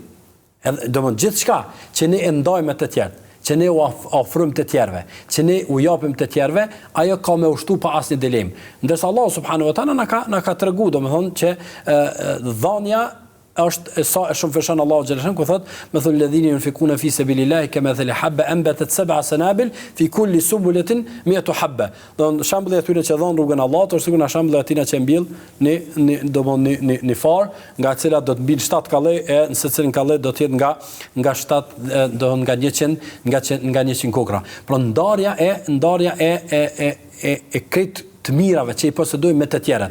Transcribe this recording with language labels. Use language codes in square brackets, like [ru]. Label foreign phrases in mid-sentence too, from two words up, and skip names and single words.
[sq] Domethënë gjithçka që ne e ndajmë me të tjerët, që ne u ofrojmë të tjerëve, që ne u japim të tjerëve, ajo ka me ushtu pa asnjë dilemë. Ndërsa [ar] الله سبحانه وتعالى [sq] na ka treguar domethënë që dhënia është sa e shumë fshon Allahu xhallahu ku thot [ar] مثل الذين ينفقون في سبيل الله كمثل حبة أنبتت سبع سنابل في كل سنبلة مئة حبة. [sq] Don shembulli i atyre që dhon rrugën e Allahut është sikur na shembulli atyre që mbill në far, nga e cila do të mbil 7 kalle e në secilin kalle do të jetë nga 7 do nga 100 nga 100 kokra. Pra ndarja e këtë të mirave që i posedojmë me të tjerët.